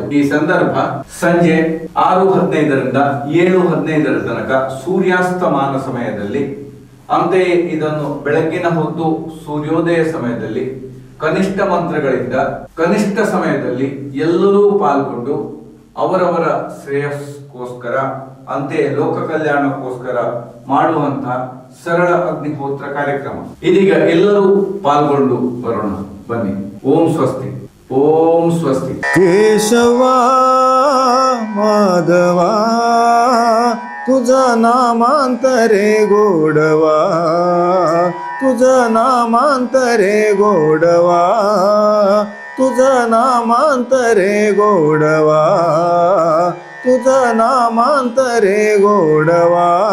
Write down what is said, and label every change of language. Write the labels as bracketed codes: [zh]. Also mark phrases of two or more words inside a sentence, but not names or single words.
[kn] ಈ ಸಂದರ್ಭ ಸಂಜೆ 6:15ರಿಂದ 7:15 ತನಕ ಸೂರ್ಯಾಸ್ತಮಾನ ಸಮಯದಲ್ಲಿ, ಅಂತೆಯೇ ಇದನ್ನು ಬೆಳಗ್ಗಿನ ಹೊತ್ತು ಸೂರ್ಯೋದಯ ಸಮಯದಲ್ಲಿ ಕನಿಷ್ಠ ಮಂತ್ರಗಳಿಂದ ಕನಿಷ್ಠ ಸಮಯದಲ್ಲಿ ಎಲ್ಲರೂ ಪಾಲ್ಗೊಂಡು ಅವರವರ ಶ್ರೇಯಸ್ಕೋಸ್ಕರ ಅಂತೆಯೇ ಲೋಕ ಕಲ್ಯಾಣಕ್ಕೋಸ್ಕರ ಮಾಡುವಂತಹ ಸರಳ ಅಗ್ನಿಹೋತ್ರ ಕಾರ್ಯಕ್ರಮ। ಇದೀಗ ಎಲ್ಲರೂ ಪಾಲ್ಗೊಂಡು ಬರೋಣ ಬನ್ನಿ। [sa] ಓಂ ಸ್ವಸ್ತಿ, ಓಂ ಸ್ವಸ್ತಿ। [mr] केशव माधव तुझा नामांतरे गोडवा, तुझा नामांतरे गोडवा, तुझा नामांतरे गोडवा, तुझा नामांतरे गोडवा,